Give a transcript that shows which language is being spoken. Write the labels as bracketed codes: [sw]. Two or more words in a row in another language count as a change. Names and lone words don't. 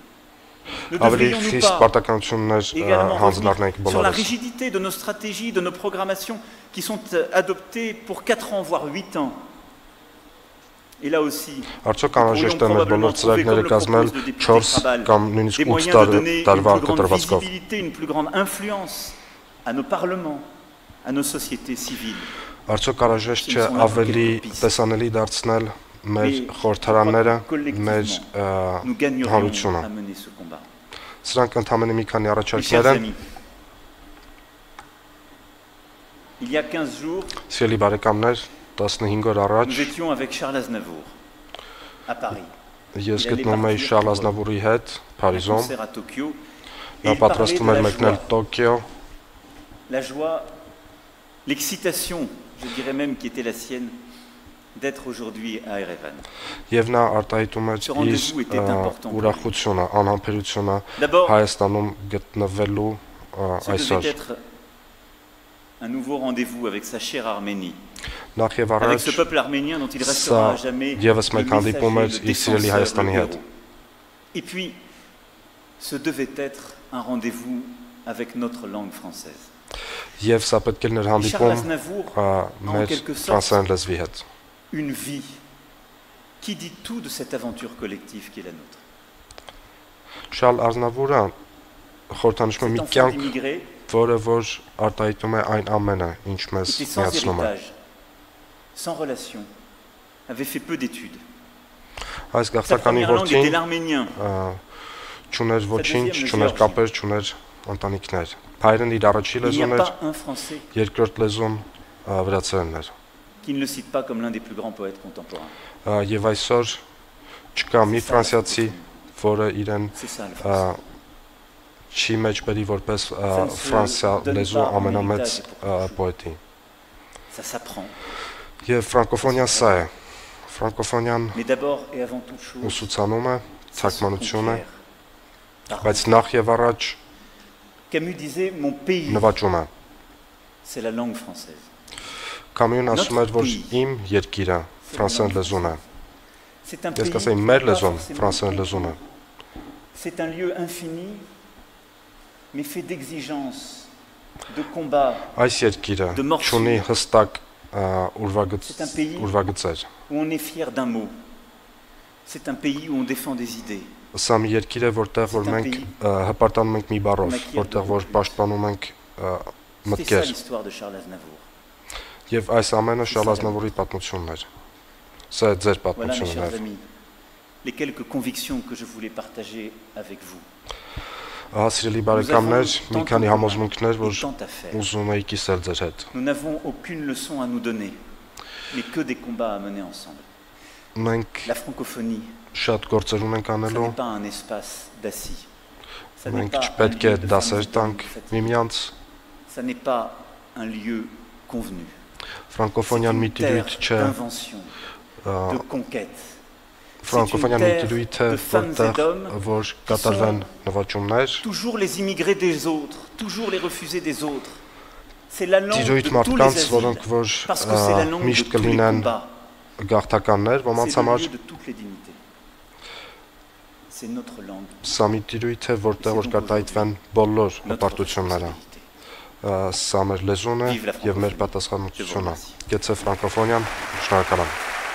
[fr] Ne devrions-nous pas également revenir sur la rigidité de nos stratégies, de nos programmations qui sont adoptées pour 4 ans, voire 8 ans? Et là aussi, nous pourrions probablement trouver, comme le propose le député Krabal, des moyens de donner une plus grande visibilité, une plus grande influence à nos parlements, à nos sociétés civiles. [hy] Մեր խորհրդարանները, մեր հանրությունը։ Սրանք ընդհանրապես մի քանի առաջարկներ են։ Սիրելի բարեկամներ, 15 օր առաջ ես գտնվում էի Շարլ Ազնավուրի հետ Փարիզում։ Նա պատրաստվում էր մեկնել Տոկիո։ [fr] La joie, l'excitation, je dirais même, qui était la sienne, d'être aujourd'hui à Erevan. [hy] Եվ նա արտահայտում էր իր ուրախությունը, անհամբերությունը Հայաստանում գտնվելու այսօր։ [fr] Un nouveau rendez-vous avec sa chère Arménie. [hy] Նախ եւ [fr] Avec [hy] առաջ [fr] ce peuple arménien dont il restera à jamais [hy] եւս մեկ հանդիպում էր իր սիրելի Հայաստանի հետ։ [fr] Et puis, ce devait être un rendez-vous avec notre langue française. [hy] Եվ սա պետք է էր հանդիպում մեր ֆրանսերեն լեզվի հետ։ [fr] Une vie qui dit tout de cette aventure collective qui est la nôtre. [hy] Շարլ Ազնավուրը խորհրդանշում է մի կյանք, որը որ արտահայտում է այն ամենը, ինչ մեզ միացնում է։ [fr] Sans relation, avait fait peu d'études. [hy] Այս գաղթականի որդին չուներ ոչինչ, չուներ կապեր, չուներ ընտանիքներ։ Հայերեն իր առաջին լեզուն էր, երկրորդ լեզուն վրացերենն էր։ [fr] Qui ne le cite pas comme l'un des plus grands poètes contemporains. [hy] Եվ այսօր չկա մի ֆրանսիացի, որը իրեն չի մեջբերի որպես Ֆրանսիա լեզու ամենամեծ պոետի։ [fr] Ça s'apprend. [hy] Եվ ֆրանկոֆոնիան սա է։ Ֆրանկոֆոնիան [fr] Mais d'abord et avant toute chose, [hy] ուսուցանում է, թարգմանություն է, բայց նախ եւ առաջ [fr] Camus disait mon pays. [hy] Նվաճում է։ [fr] C'est la langue française. [hy] Կամյուն ասում էր, որ իմ երկիրը ֆրանսերեն լեզուն է։ Ես կասեի մեր լեզուն ֆրանսերեն լեզուն է։ [fr] C'est un lieu infini, mais fait d'exigences, de combats. [hy] Այս երկիրը ունի հստակ ուրվագծեր։ [fr] Où on est fier d'un mot. C'est un pays où on défend des idées. [hy] Սա մի երկիր է, որտեղ որ մենք հպարտանում ենք մի բառով, որտեղ որ պաշտպանում ենք մտքեր։ [fr] C'est ça l'histoire de Charles Aznavour. [hy] Եվ այս ամենը Շարլ Ազնավուրի պատմությունն էր։ Սա է ձեր պատմությունն է։ [fr] Les quelques convictions que je voulais partager avec vous. [hy] Ահա սիրելի բարեկամներ, մի քանի համոզմունքներ, որ ուզում էի կիսել ձեր հետ։ [fr] Nous n'avons aucune leçon à nous donner, mais que des combats à mener ensemble. [hy] Մենք [fr] La francophonie, [hy] շատ գործեր ունենք [fr] ce [hy] անելու։ [fr] n'est pas un espace d'assis. Ça n'est [hy] Մենք [fr] pas [hy] չպետք է դասեր տանք միմյանց։ [fr] Ça n'est pas un lieu convenu. [hy] Ֆրանկոֆոնիան մի տիրույթ չէ, [fr] d'invention, de conquête. [hy] Ֆրանկոֆոնիան մի տիրույթ է, որտեղ որ կատարվեն նվաճումներ, տիրույթ մարդկանց, որոնք որ միշտ կլինեն գաղթականներ ոմանց համար, սա մի տիրույթ է, որտեղ որ կատարվեն բոլոր հպարտությունները, սա մեր լեզուն է և մեր պատասխանատվությունը, գեցե ֆրանկոֆոնիան, շնորհակալ եմ։